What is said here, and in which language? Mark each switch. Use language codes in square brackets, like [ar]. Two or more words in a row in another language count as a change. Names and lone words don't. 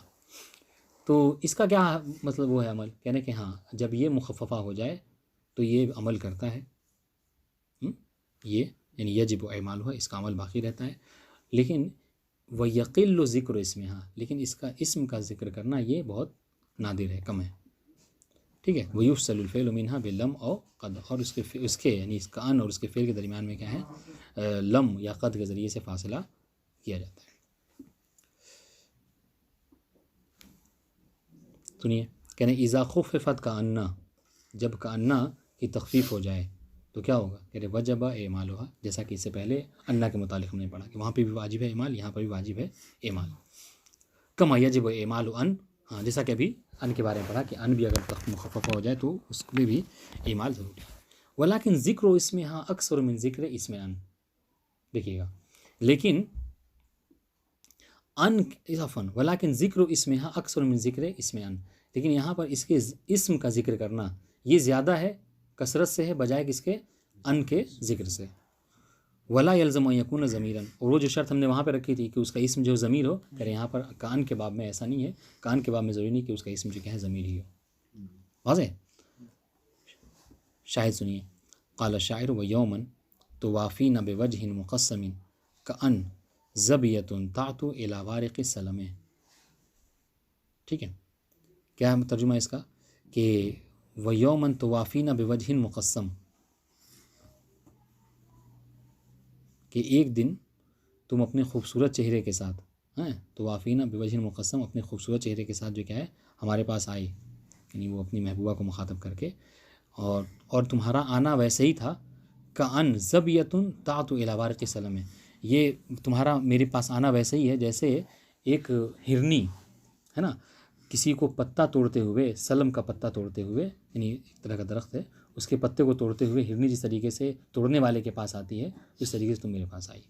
[ur] تو اس کا کیا مطلب وہ ہے عمل، کہنے کہ ہاں جب یہ مخففہ ہو جائے تو یہ عمل کرتا ہے، یہ یعنی [ar] يجب إعمال [ur] ہوا، اس کا عمل باقی رہتا ہے. لیکن [ar] ويقل ذكر اسمها, [ur] ہاں، لیکن اس کا اسم کا ذکر کرنا یہ بہت نادر ہے، کم ہے، ٹھیک ہے. [ar] ويفصل الفعل منها بلم أو قد, [ur] اور اس کے یعنی اس کا أن اور اس کے فعل کے درمیان میں کیا ہے لم یا قد کے ذریعے سے فاصلہ کیا جاتا ہے. سنیے، کہنے [ar] إذا خففت كأنّ, [ur] جب کأنّ کی تخفیف ہو جائے تو کیا ہوگا، کہہ رہے [ar] وجب إعمالها, [ur] جیسا کہ اس سے پہلے أنّ کے متعلق ہم نے پڑھا کہ وہاں پہ بھی واجب ہے اعمال، یہاں پر بھی واجب ہے اعمال. [ar] كما يجب إعمال أن، हाँ, [ur] جیسا کہ ابھی أن کے بارے میں پڑھا کہ أن بھی اگر مخففہ ہو جائے تو اس میں بھی اعمال ضروری ہے. [ar] ولكن ذكر اسمها، हाँ، أكثر من ذكر اسم أن, [ur] دیکھیے گا، لیکن [ar] أن إضافةً، ولكن ذكر اسمها، हाँ، أكثر من ذكر اسم أن, [ur] لیکن یہاں پر اس کے اسم کا ذکر کرنا یہ زیادہ ہے، کثرت سے ہے، بجائے کس کے، أن کے ذکر سے. [ar] ولا يلزم يكون ضميراً, [ur] اور وہ جو شرط ہم نے وہاں پہ رکھی تھی کہ اس کا اسم جو ضمیر ہو، کریں یہاں پر کان کے باب میں ایسا نہیں ہے، کان کے باب میں ضروری نہیں کہ اس کا اسم جو کیا ہے ضمیر ہی ہو، واضح. شاید سنیے, [ar] قال الشاعر ويوماً توافينا بوجهٍ مقسّمٍ كأن ظبيةٌ تعطو إلى وارق السلم, [ur] ٹھیک ہے. کیا ہے ترجمہ اس کا کہ [ar] ويوماً توافينا بوجهٍ مقسّم, [ur] کہ ایک دن تم اپنے خوبصورت چہرے کے ساتھ، ہیں, [ar] توافينا بوجهٍ مقسّم, [ur] اپنے خوبصورت چہرے کے ساتھ جو کیا ہے ہمارے پاس آئے، یعنی وہ اپنی محبوبہ کو مخاطب کرکے، اور تمہارا آنا ویسے ہی تھا [ar] كأن ظبيةٌ تعطو إلى وارق السلم [ur] ہے، یہ تمہارا میرے پاس آنا ویسے ہی ہے جیسے ایک ہرنی ہے نا، کسی کو پتا توڑتے ہوئے، سلم کا پتا توڑتے ہوئے، یعنی ایک طرح کا درخت ہے، اس کے پتے کو توڑتے ہوئے ہرنی جس طریقے سے توڑنے والے کے پاس آتی ہے، اس طریقے سے تم میرے پاس آئی.